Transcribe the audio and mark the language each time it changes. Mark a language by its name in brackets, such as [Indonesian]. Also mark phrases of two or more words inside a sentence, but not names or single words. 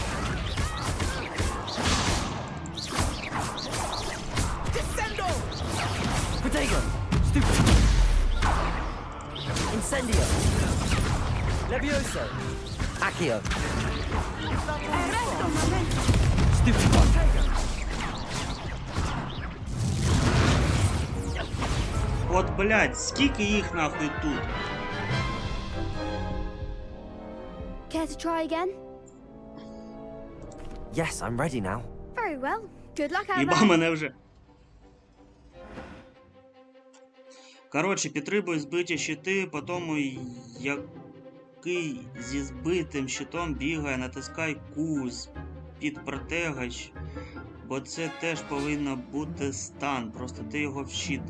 [English] Defendo! Protego! Stupefy! Incendio! Levioso! Accio! Arresto momento! Stupefy! [Ukrainian] От, блядь, скільки їх нахуй тут? [English] Care to try again? Yes, I'm ready now. Very well. Good luck out [Ukrainian] Їба [English] there. [Ukrainian] мене вже. Коротше, підтримуй збиті щити, потім який зі збитим щитом бігає, натискай Q під протегач Бо це теж повинно бути стан, просто ти його вчити.